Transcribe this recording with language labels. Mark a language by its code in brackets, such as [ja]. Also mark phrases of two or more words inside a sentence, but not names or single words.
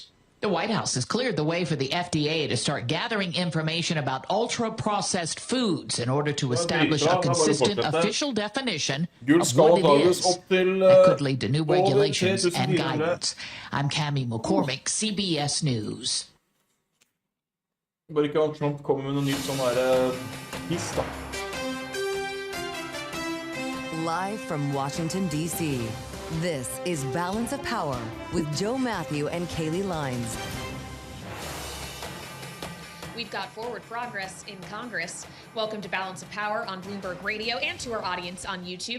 [en] The White House has cleared the way for the FDA to start gathering information about ultra-processed foods in order to establish a consistent official definition of what it is. That could lead to new regulations and guidance. I'm Cammie McCormick, CBS News. [no] Bare ikke at Trump kommer med noe nytt sånn der piss da. [en] Live from Washington, D.C., this is Balance of Power with Joe Matthew and Kaylee Lines. We've got forward progress in Congress. Welcome to Balance of Power on Bloomberg Radio and to our audience on YouTube.